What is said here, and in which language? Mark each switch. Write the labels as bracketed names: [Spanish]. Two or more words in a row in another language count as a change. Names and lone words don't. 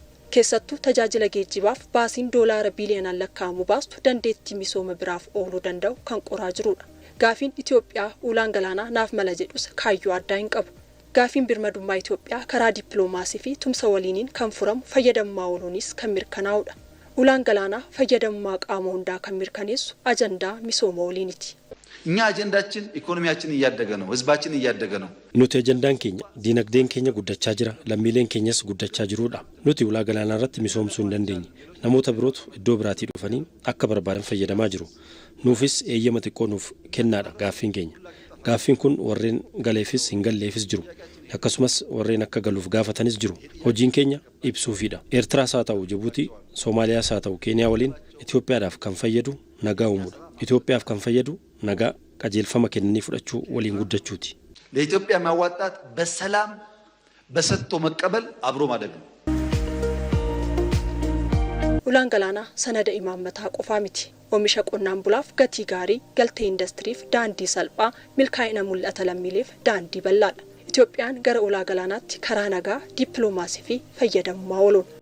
[Oromo] Keessattuu tajaajila geejjibaaf baasiin doolaara biliyoonaan lakkaa'amu baastu dandeettii misooma biraaf ooluu danda'u kan qoraa jirudha. Gaafiin Itoophiyaa ulaan galaanaa naaf mala jedhus kaayyoo addaa hin qabu. Gaafiin birmadummaa Itoophiyaa karaa dippiloomaasii fi tumsa waliiniin kan furamu fayyadamummaa ooluunis kan mirkanaa'udha. Ulaan galaanaa fayyadamummaa qaama hundaa kan mirkaneessu ajandaa misooma waliiniti. [Amharic] እኛ አጀንዳችን ኢኮኖሚያችን እያደገ ነው ህዝባችን እያደገ ነው [Oromo] Nuti ajandaan keenya diinagdeen keenya guddachaa jira lammiileen keenyas guddachaa jiruudha nuti ulaa galaanaa irratti misoomsuu hin dandeenye namoota birootu iddoo biraatii dhufanii akka barbaadan fayyadamaa jiru nuufis eeyyama xiqqoo nuuf kennaadha gaaffiin keenya gaaffiin kun warreen galeefis hin galleefis jiru akkasumas warreen akka galuuf gaafatanis jiru hojiin keenya ibsuufidha Eertiraas haa ta'u Jibuutii Soomaaliyaas haa ta'u Keeniyaa waliin Itoophiyaadhaaf kan fayyadu nagaa uumuudha Itoophiyaaf kan fayyadu nagaa qajeelfama kennanii fudhachuu waliin guddachuuti. [Amharic] ለኢትዮጵያ ማዋጣት በሰላም በሰጥቶ መቀበል አብሮ ማደግ ነው። [Oromo] Ulaan galaanaa sanada imaammataa qofaa miti. Oomisha qonnaan bulaaf gatii gaarii, galtee indastiriif daandii salphaa, milkaa'ina mul'ata lammiileef daandii bal'aadha. Itoophiyaan gara ulaa galaanaatti karaa nagaa dippiloomaasii fi fayyadamummaa ooluun.